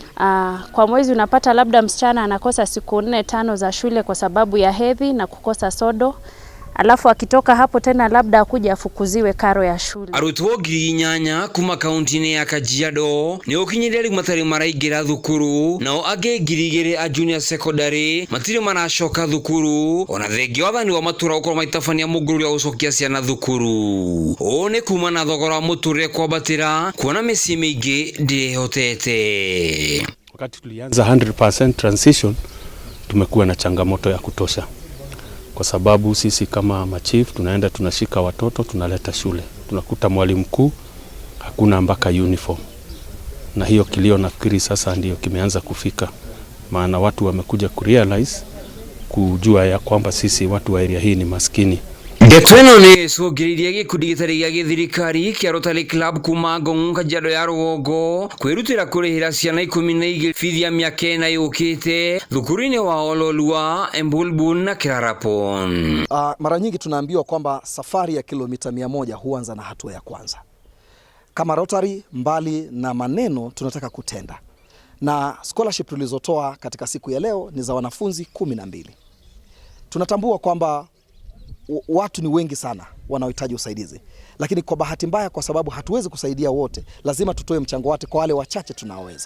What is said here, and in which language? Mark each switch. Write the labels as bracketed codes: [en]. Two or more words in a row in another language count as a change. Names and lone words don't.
[sw] Kwa mwezi unapata labda msichana anakosa siku 4-5 za shule kwa sababu ya hedhi na kukosa sodo. Alafu akitoka hapo tena labda akuja afukuziwe karo ya shule. [ki] Arutwo 8,000 kuma kaunti-ini ya Kajiado ni ukinyirira matari maraingira thukuru, nao angi 2,000 a [en] junior secondary [ki] matiri maracoka thukuru, ona thengi wathani wa matura ukorwo maitabania mugururi wa gucokia ciana thukuru. O ni kuma na thogora wa muturire kwambatira, kuona micii mingi ndirihotete. [sw] Wakati tulianza 100% transition, tumekuwa na changamoto ya kutosha. Kwa sababu sisi kama machief tunaenda tunashika watoto tunaleta shule. Tunakuta mwalimu mkuu hakuna mpaka uniform. Na hiyo kilio nafikiri sasa ndio kimeanza kufika. Maana watu wamekuja kurealize kujua ya kwamba sisi watu wa area hii ni maskini. [ki] Getweno ni sogiriria gikundi gitari gia githirikari kia Rotary Club kuma Ngong Kajiado ya Rugongo kwirutira kurihira ciana 12 bithi ya miaka 4 yukite thukuru-ini wa Ololua, Embulbul na Kirarapon. [sw] Mara nyingi tunaambiwa kwamba safari ya kilomita 100 huanza na hatua ya kwanza. Kama Rotary, mbali na maneno tunataka kutenda. Na scholarship tulizotoa katika siku ya leo ni za wanafunzi 12. Tunatambua kwamba watu ni wengi sana wanaohitaji usaidizi, lakini kwa bahati mbaya, kwa sababu hatuwezi kusaidia wote, lazima tutoe mchango wake kwa wale wachache tunaoweza.